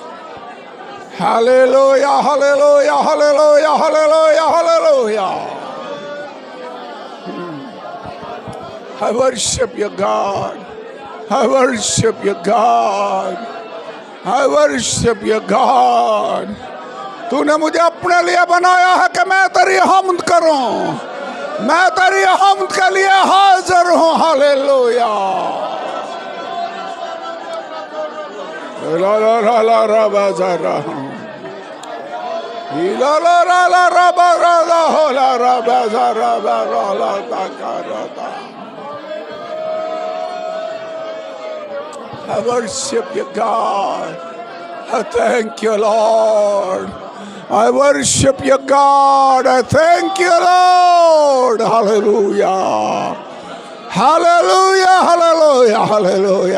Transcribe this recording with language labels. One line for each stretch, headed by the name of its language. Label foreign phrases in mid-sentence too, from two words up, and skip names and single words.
English: Hallelujah, hallelujah, hallelujah, hallelujah, hallelujah. I worship you, God. I worship you, God. I worship you, God.
Hindi: तूने मुझे अपने लिए बनाया है कि मैं तेरी हम्द करूं। मैं तेरी हम्द के लिए हाजिर हूं। हालेलुया। ला ला ला ला रा बा जा रा ला ला ला ला रा बा रा ला हो ला रा बा जा रा बा रा ला ता का रा ता.
English: I worship you, God. I thank you, Lord. I worship you, God. I thank you, Lord. Hallelujah. Hallelujah. Hallelujah. Hallelujah.